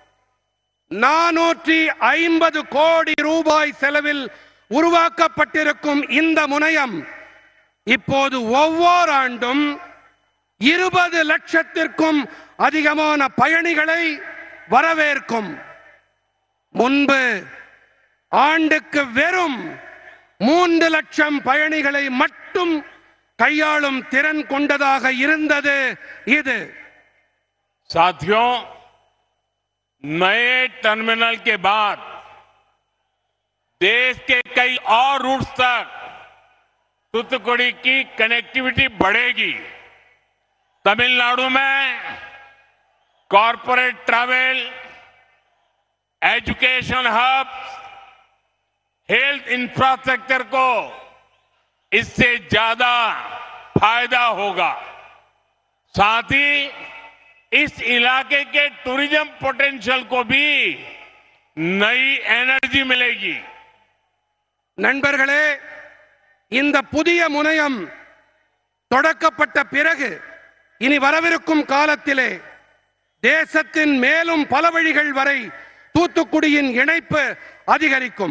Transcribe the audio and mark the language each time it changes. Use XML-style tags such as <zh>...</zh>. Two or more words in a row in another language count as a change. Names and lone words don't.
<ta>450 கோடி ரூபாய் செலவில் உருவாக்கப்பட்டிருக்கும் இந்த முனையம் இப்போது ஒவ்வொரு ஆண்டும் 20 லட்சத்திற்கும் அதிகமான பயணிகளை வரவேற்கும். முன்பு ஆண்டுக்கு வெறும் 3 லட்சம் பயணிகளை மட்டும் கையாளும் திறன் கொண்டதாக இருந்தது இது.</ta> <hi>साथियों, नए टर्मिनल के बाद देश के कई और रूट्स तक तूतुकुड़ी की कनेक्टिविटी बढ़ेगी। तमिलनाडु में</hi> <en>corporate travel, education hubs, health infrastructure</en> <hi>को इससे ज्यादा फायदा होगा। साथ ही इस इलाके के</hi> <en>tourism potential</en> <hi>को भी नई एनर्जी मिलेगी।</hi> <ta>நண்பர்களே, இந்த புதிய முனையம் தொடக்கப்பட்ட பிறகு இனி வரவிருக்கும் காலத்திலே தேசத்தின் மேலும் பல வழிகள் வரை தூத்துக்குடியின் இணைப்பு அதிகரிக்கும்.</ta>